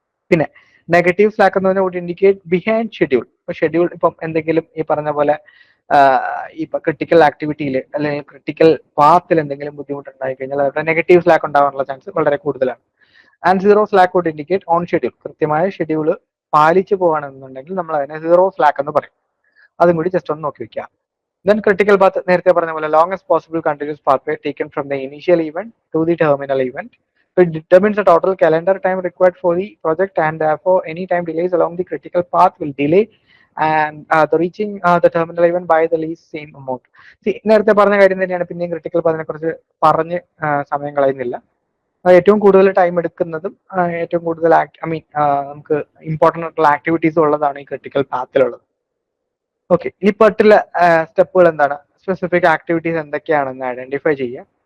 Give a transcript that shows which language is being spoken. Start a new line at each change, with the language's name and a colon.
Malayalam: പിന്നെ negative slack എന്ന് പറഞ്ഞാൽ
English: Would indicate behind schedule.
Malayalam: ഇപ്പൊ ഷെഡ്യൂൾ ഇപ്പം എന്തെങ്കിലും ഈ പറഞ്ഞ പോലെ ഇപ്പൊ ക്രിട്ടിക്കൽ ആക്ടിവിറ്റിയിൽ അല്ലെങ്കിൽ ക്രിട്ടിക്കൽ പാത്തിൽ എന്തെങ്കിലും ബുദ്ധിമുട്ടുണ്ടായി കഴിഞ്ഞാൽ അവിടെ നെഗറ്റീവ് സ്ലാക്ക് ഉണ്ടാവാനുള്ള ചാൻസ് വളരെ കൂടുതലാണ്.
English: And zero slack would indicate on schedule.
Malayalam: കൃത്യമായ ഷെഡ്യൂൾ പാലിച്ചു പോവുകയാണെന്നുണ്ടെങ്കിൽ നമ്മൾ അതിനെ സീറോ സ്ലാക്ക് എന്ന് പറയും. അതും കൂടി ജസ്റ്റ് ഒന്ന് നോക്കി വെക്കാം.
English: then critical path
Malayalam: നേരത്തെ പറഞ്ഞ പോലെ
English: Longest possible continuous pathway taken from the initial event to the terminal event. It determines the total calendar time required for the project, and therefore any time delays along the critical path will delay and the reaching the terminal event by the least same amount.
Malayalam: നേരത്തെ പറഞ്ഞ കാര്യം തന്നെയാണ് പിന്നെയും critical പാത്തിനെ കുറിച്ച് പറഞ്ഞ് സമയം കളയുന്നില്ല. ഏറ്റവും കൂടുതൽ ടൈം എടുക്കുന്നതും ഏറ്റവും കൂടുതൽ നമുക്ക് ഇമ്പോർട്ടൻ്റ് ആയിട്ടുള്ള ആക്ടിവിറ്റീസ് ഉള്ളതാണ് ഈ ക്രിട്ടിക്കൽ പാത്തിലുള്ളത്. ഓക്കെ, ഈ പെട്ടിലെ സ്റ്റെപ്പുകൾ എന്താണ്, സ്പെസിഫിക് ആക്ടിവിറ്റീസ് എന്തൊക്കെയാണെന്ന് ഐഡന്റിഫൈ ചെയ്യുക.